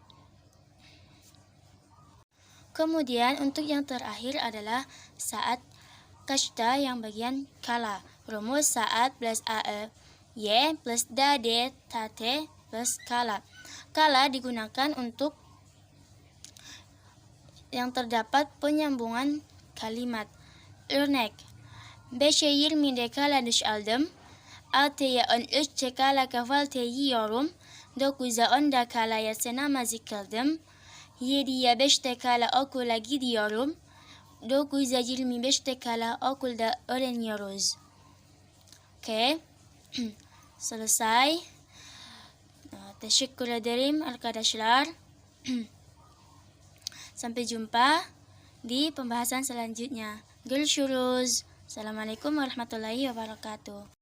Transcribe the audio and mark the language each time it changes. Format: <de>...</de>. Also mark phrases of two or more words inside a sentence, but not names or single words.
<id>Kemudian untuk yang terakhir adalah saat kasta yang bagian kala. Rumus saat plus AEY plus dade tate plus kala. kala digunakan untuk yang terdapat penyambungan kalimat.</id> <tr>Örnek: 5:20'de kala duş aldım. 6'ya 13'te kala kahvaltı yiyorum. 9'a 10'da kala yatsı namazı kıldım. 7'ye 5'te kala okula gidiyorum. 9'a 25'te kala okulda öğreniyoruz.</tr> <id>Oke, selesai.</id> <tr>Teşekkür ederim arkadaşlar.</tr> <id>Sampai jumpa di pembahasan selanjutnya.</id> <tr>Görüşürüz.</tr> <ar>السلام عليكم ورحمة الله وبركاته.</ar>